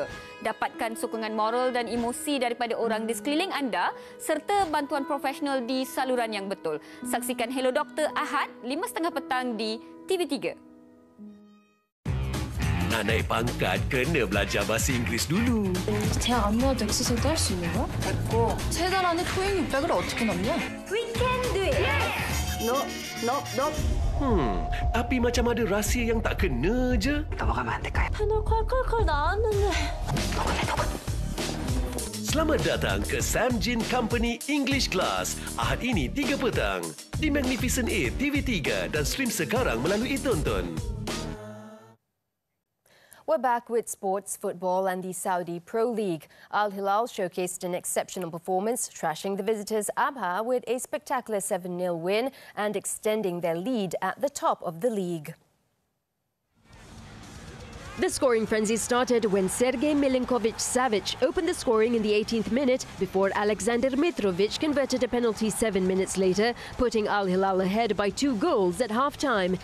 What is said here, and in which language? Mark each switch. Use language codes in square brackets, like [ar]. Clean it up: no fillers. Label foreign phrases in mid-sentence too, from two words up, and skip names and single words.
[ms] Dapatkan sokongan moral dan emosi daripada orang di sekeliling anda serta bantuan profesional di saluran yang betul. Saksikan Hello Doktor Ahad 5.30 petang di TV3. Nak naik pangkat, kena belajar bahasa Inggeris dulu. [ko] 대학 안 나와도 엑서사이즈 할 수 있는 거야? 됐고, 3달 안에 토익 600을 어떻게 넘냐? [en] We can do it! Yes! No. [ms] Tapi macam ada rahsia yang tak kena je. [ko] 넘어가면 안 될까요? 패널 콸콸콸 나왔는데. [ms] Selamat datang ke Sam Jin Company English Class. Ahad ini 3 petang. Di Magnificent A TV3 dan stream sekarang melalui Tonton. [en] We're back with sports, football and the Saudi Pro League. Al Hilal showcased an exceptional performance, trashing the visitors Abha with a spectacular 7-0 win and extending their lead at the top of the league. The scoring frenzy started when Sergei Milinkovic-Savic opened the scoring in the 18th minute before Alexander Mitrovic converted a penalty 7 minutes later, putting Al Hilal ahead by 2 goals at half-time.